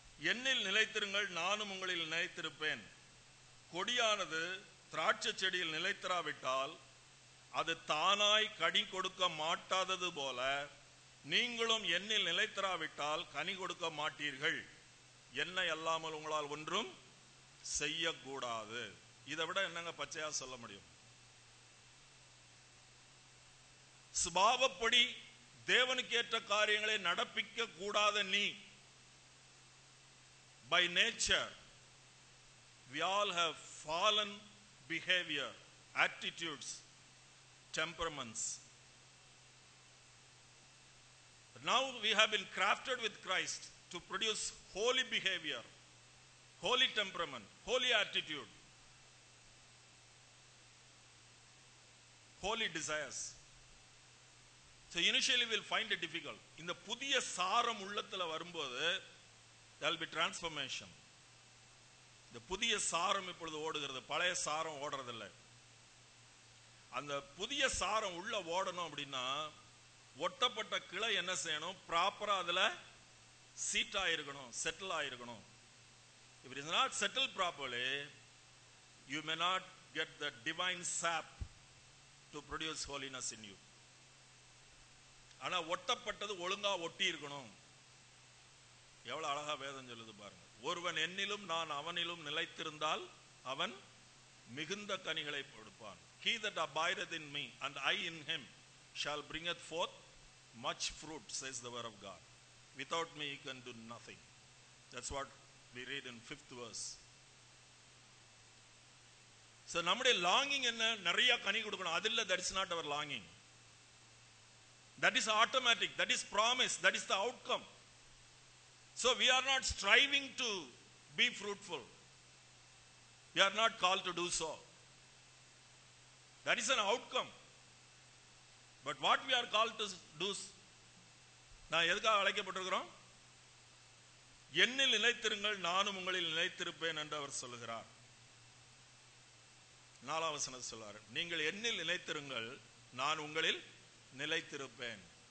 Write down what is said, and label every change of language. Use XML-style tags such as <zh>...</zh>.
<ta>என்னில் நிலைத்திருங்கள், நானும் உங்களில் நிலைத்திருப்பேன். கொடியானது திராட்சை செடியில் நிலைத்திராவிட்டால் அது தானாய் கனி கொடுக்க மாட்டாதது போல நீங்களும் என்னில் நிலைத்திராவிட்டால் கனி கொடுக்க மாட்டீர்கள். என்னை அல்லாமல் உங்களால் ஒன்றும் செய்யக்கூடாது. இதை விட என்னங்க பச்சையா சொல்ல முடியும்? சுபாவப்படி தேவனுக்கு ஏற்ற காரியங்களை நடப்பிக்க கூடாத நீ,</ta> <en>by nature we all have fallen behavior, attitudes, temperaments. But now we have been crafted with Christ to produce holy behavior, holy temperament, holy attitude, holy desires. So initially we'll find it difficult.</en> <ta>இந்த புதிய சாரம் உள்ளத்துல வரும்போது</ta> <en>there will be transformation.</en> <ta>இந்த புதிய சாரம் இப்பொழுது ஓடுகிறது, பழைய சாரம் ஓடுறதில்லை. அந்த புதிய சாரம் உள்ள ஓடணும் அப்படின்னா ஒட்டப்பட்ட கிளை என்ன செய்யணும்? ப்ராப்பரா அதுல சீட் ஆயிருக்கணும், செட்டில் ஆயிருக்கணும்.</ta> <en>If it is not settled properly, you may not get the divine sap to produce holiness in you.</en> <ta>ஆனா ஒட்டப்பட்டது ஒழுங்கா ஒட்டி இருக்கணும். எவ்வளவு அழகா வேதம் சொல்லுது பாருங்க. ஒருவன் என்னிலும் நான் அவனிலும் நிலைத்திருந்தால் அவன் மிகுந்த கனிகளை கொடுப்பான்.</ta> <en>He that abideth in me and I in him shall bringeth forth much fruit, says the word of God. Without me you can do nothing. That's what we read in 5th verse.</en> <ta>So நம்முடைய longing என்ன? நிறைய கனி கொடுக்கணும். அதில்ல</ta> <en>that is not our longing. That is automatic, that is promise, that is the outcome. So we are not striving to be fruitful. We are not called to do so. That is an outcome. But what we are called to do,</en> <ta>நான் எதுக்காக அழைக்கப்பட்டிருக்கிறோம்? என்னில் நிலைத்திருங்கள், நானும் உங்களில் நிலைத்திருப்பேன் என்று அவர் சொல்லுகிறார். 4ஆம் வசனம் சொல்றார், நீங்கள் என்னில் நிலைத்திருங்கள், நான் உங்களில் நிலைத்திருப்பேன்.</ta>